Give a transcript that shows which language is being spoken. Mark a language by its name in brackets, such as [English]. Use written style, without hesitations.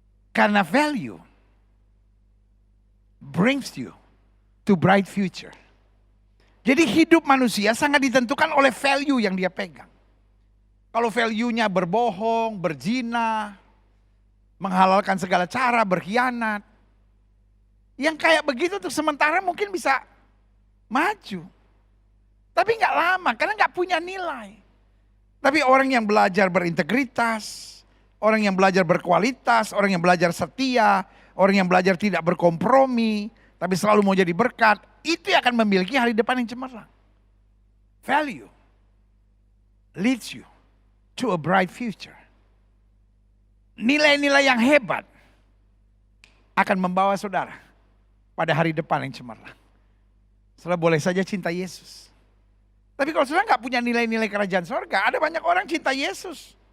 [Indonesian] Karena [English] value brings you to bright future. [Indonesian] Jadi hidup manusia sangat ditentukan oleh value yang dia pegang. Kalau value-nya berbohong, berzina, menghalalkan segala cara, berkhianat. Yang kayak begitu untuk sementara mungkin bisa maju. Tapi nggak lama karena nggak punya nilai. Tapi orang yang belajar berintegritas, orang yang belajar berkualitas, orang yang belajar setia, orang yang belajar tidak berkompromi, tapi selalu mau jadi berkat, itu yang akan memiliki hari depan yang cemerlang. [English] Value leads you to a bright future. [Indonesian] Nilai-nilai yang hebat akan membawa saudara pada hari depan yang cemerlang. Saudara boleh saja cinta Yesus. Tapi kalau saudara nggak punya nilai-nilai kerajaan sorga, ada banyak orang cinta Yesus.